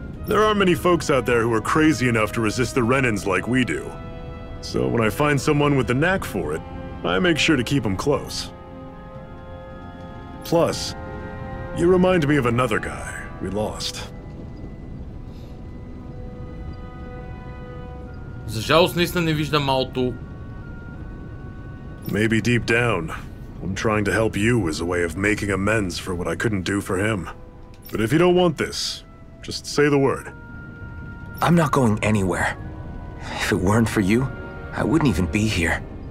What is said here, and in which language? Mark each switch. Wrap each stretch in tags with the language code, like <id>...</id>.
<en>There aren't many folks out there who are crazy enough to resist the Renans like we do. So when I find someone with the knack for it, I make sure to keep them close. Plus, you remind me of another guy we lost.</en> <bg>За жалост наистина не виждам малото.</bg> <en>Maybe deep down, I'm trying to help you as a way of making amends for what I couldn't do for him. But if you don't want this, just say the word. I'm not going anywhere. If it weren't for you, I wouldn't even be here.</en>